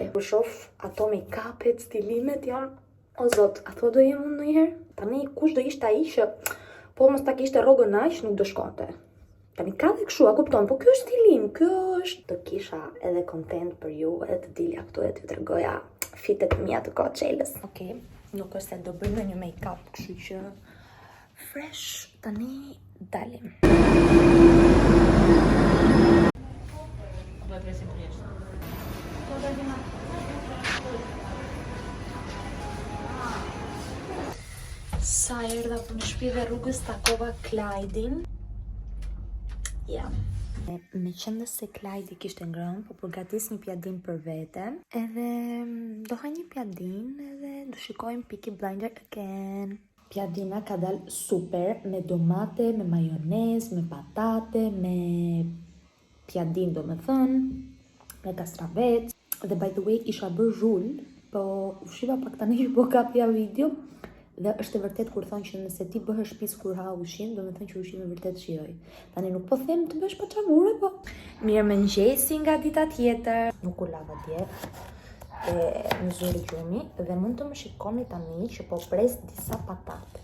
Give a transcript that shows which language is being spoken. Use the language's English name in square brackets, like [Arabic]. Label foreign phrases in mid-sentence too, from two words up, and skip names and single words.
[Albanian] Kur shoh ato make-upet, stilimet janë, o zot, ato do jem unë ndonjëherë? Tani kush do ishte ai që po mos ta kishte rrogën aq, nuk do shkonte. Tani ka dhe kështu, a kupton, po kjo është stilim, kjo është... Të kisha edhe content për ju, edhe të dilja këtu e të tregoja fitet mia të Coachellës. Okej, nuk është se do bëjmë një make-up, kështu që fresh, tani dalim. Sa erdha për në shtëpi dhe rrugës takova Klajdin. Ja. Me qenë se Klajdi kishte ngrënë, po përgatis një pjadin për vete, edhe do ha një pjadin edhe do shikojmë Peaky Blinders again. Pjadina ka dalë super, me domate, me majonez, me patate, me pjadin do me thënë, me kastravet. [English] Dhe by the way, [Albanian] isha bërë zhull, po ushiva pak tani që po kapja video, dhe është e vërtet kur thonë që nëse ti bëhesh shtëpis kur ha ushqim, do me thënë që ushqimi vërtet shijoj. Tani nuk po them të bësh pa çavure, po. Mirëmëngjesi nga dita tjetër. Nuk u lava dje. Në zuri gjumi dhe mund të më shikoni tani që po pres disa patate.